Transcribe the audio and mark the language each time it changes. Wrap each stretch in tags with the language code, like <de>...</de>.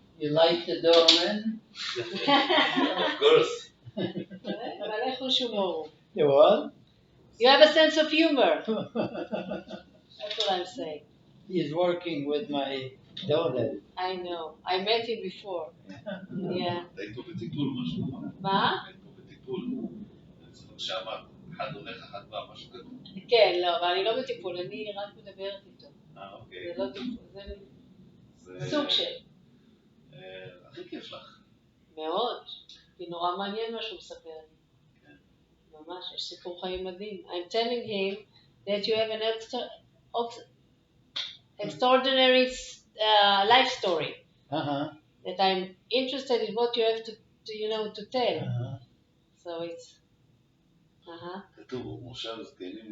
<en>You like the doorman? Of course.</en> <he>אבל איך חוש הומור?</he> <en>You what? You have a sense of humor. That's what I'm saying. He's working with my daughter. I know. I met him before. Yeah.</en> <he>היית פה בטיפול משהו, נכון? מה? היית פה בטיפול. אני זוכר שאמרת, אחד הולך, אחד בא, משהו כזה. כן, לא, אבל אני לא בטיפול, אני רק מדברת איתו. אוקיי. זה לא טיפול, זה זה- סוג של. הכי כיף לך. מאוד. כי נורא מעניין מה שהוא מספר לי. ממש, יש סיפור חיים מדהים.</he> <en>I'm telling him that you have an extraordinary life story. Uh-huh. That I'm interested in what you have to tell. Uh-huh. So it's,</en> <he>כתוב, הוא מושב זקנים</he>